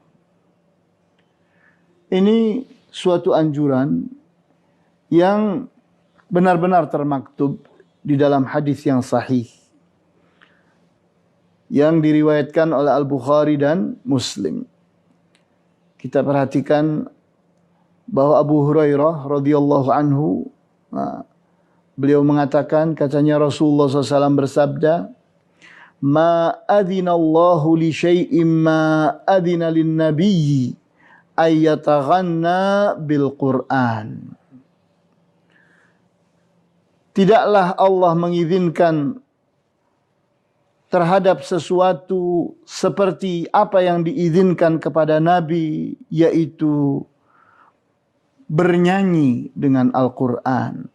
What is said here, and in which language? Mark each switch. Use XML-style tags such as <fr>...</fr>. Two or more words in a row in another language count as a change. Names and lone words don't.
<id>Ini suatu anjuran yang benar-benar termaktub di dalam hadis yang sahih yang diriwayatkan oleh Al-Bukhari dan Muslim. Kita perhatikan bahwa Abu Hurairah</id> <ar>رضي الله عنه,</ar> <id>beliau mengatakan, katanya Rasulullah SAW bersabda,</id> <ar>"ما أذن الله لشيء ما أذن للنبي أن يتغنى بالقرآن."</ar> <id>Tidaklah Allah mengizinkan terhadap sesuatu seperti apa yang diizinkan kepada Nabi, yaitu bernyanyi dengan Al-Quran.</id>